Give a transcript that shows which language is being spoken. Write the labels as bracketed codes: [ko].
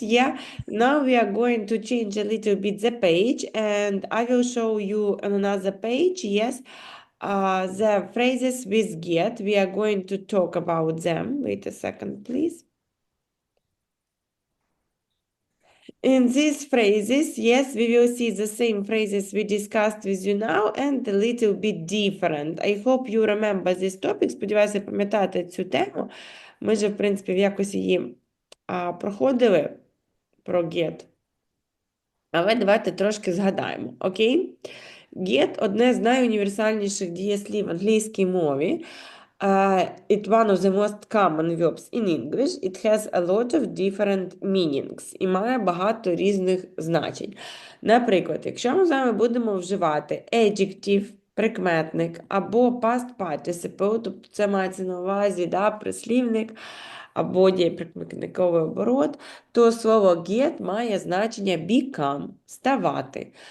[en] Yeah, now we are going to change a little bit the page, and I will show you on another page, yes, the phrases with get. We are going to talk about them. Wait a second, please. In these phrases, yes, we will see the same phrases we discussed with you now and a little bit different. I hope you remember this topic. [uk] Сподіваюся, пам'ятаєте цю тему. Ми же, в принципі, в якось її проходили про get. Але давайте трошки згадаємо, окей? Get – одне з найуніверсальніших дієслів в англійській мові. [en] It's one of the most common verbs in English. It has a lot of different meanings [uk] і має багато різних значень. Наприклад, якщо ми з вами будемо вживати adjective, прикметник або past participle, тобто це мається на увазі прислівник або дієприкметниковий оборот, то слово get має значення become – ставати.